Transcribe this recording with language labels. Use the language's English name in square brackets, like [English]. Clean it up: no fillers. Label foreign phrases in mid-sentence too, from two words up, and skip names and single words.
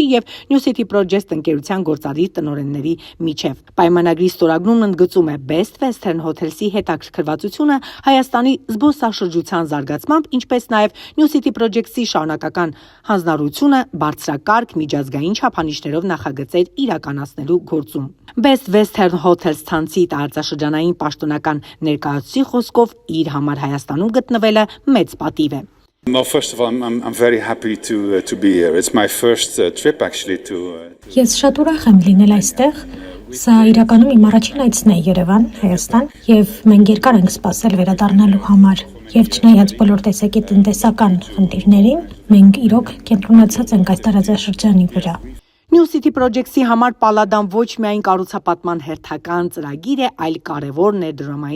[Armenian] եւ New City Projects ընկերության գործադիր տնօրենների միջև։ Պայմանագրի ստորագրումն ընդգծում է Best Western Hotels-ի հետաքրքրվածությունը Հայաստանի զբոսաշրջության զարգացմամբ, ինչպես նաեւ New City Projects-ի շարունակական հանձնառությունը բարձրակարգ միջազգային չափանիշներով նախագծեր իրականացնելու գործում։ Best Western Hotels ցանցի տարածաշրջանային պաշտոնական ներկայացուցի խոսքով իր համար Հայաստանում գտնվելը մեծ պատիվ է։ [English] Well, first of all, I'm very happy to be here. It's my first trip actually to [Armenian] Ես շատ ուրախ եմ լինել այստեղ։ Սա իրականում իմ առաջին այցն է Երևան, Հայաստան, եւ մենք երկար ենք սպասել վերադառնալու համար։ Եվ չնայած բոլոր տեսակի տնտեսական խնդիրներին, մենք իրոք կենտրոնացած ենք այս տարածաշրջանի վրա։ New City Projects-ի համար պալադան ոչ միայն կառուցապատման հերթական ծրագիր է, այլ կարևոր ներդրումային